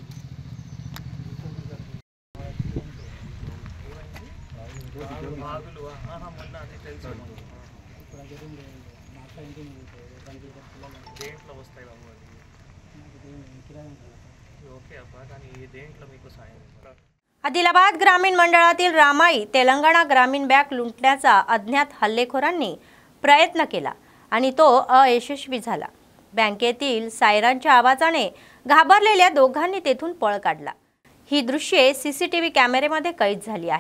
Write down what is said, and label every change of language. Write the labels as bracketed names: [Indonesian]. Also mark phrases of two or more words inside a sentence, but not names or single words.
[Telugu] మొన్న అది తెలుసు. దేంట్లో వస్తాయి బాబు అది? ओके अब्बा కానీ దేంట్లో మీకు సాయం? [Marathi] आदिलाबाद ग्रामीण मंडळातील रामाई तेलंगणा ग्रामीण बँक लुटण्याचा अज्ञात हल्लेखोरांनी प्रयत्न केला आणि तो अयशस्वी झाला। बँकेतील सायरनच्या आवाजाने घाबरलेल्या दोघांनी तेथून पळ काढला। ही दृश्ये सीसीटीव्ही कॅमेऱ्यामध्ये कैद झाली आहे।